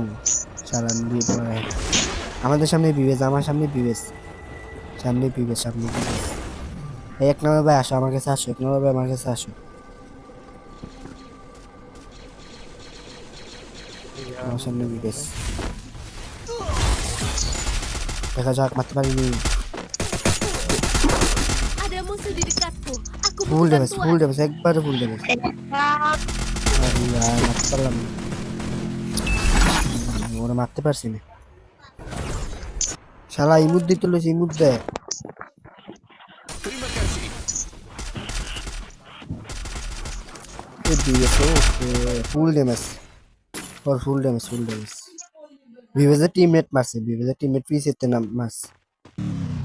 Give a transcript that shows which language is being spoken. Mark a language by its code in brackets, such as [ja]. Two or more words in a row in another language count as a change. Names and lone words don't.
[bn] চালান দিয়ে পড়ে আমাদের সামনে বিবেশ আমার সামনে বিবেশ সামনে বিবেশ সামনে বিবেশ এক নম্বর ভাই আসো আমার কাছে আসো এক নম্বর ভাই আমার কাছে আসো আমার সামনে বিবেশ দেখা যাক মারতে পারিনি [id] Ada musuh di dekatku. Aku [bn] ফুল [id] butuh [bn] ড্যামেজ ফুল [id] bantuan. [bn] ড্যামেজ একবারে ফুল ড্যামেজ আরে यार মারতে পারলাম না ওরা মারতে পারছি না শালা ইমুদ দিতে লইছে ইমুদ দে [id] Terima kasih. [bn] এ দিয়েছে ফুল ড্যামেজ ওর ফুল ড্যামেজ বিবেজের টিমমেট মারছে বিবেজের টিমমেট পিছিয়ে নাম মারছে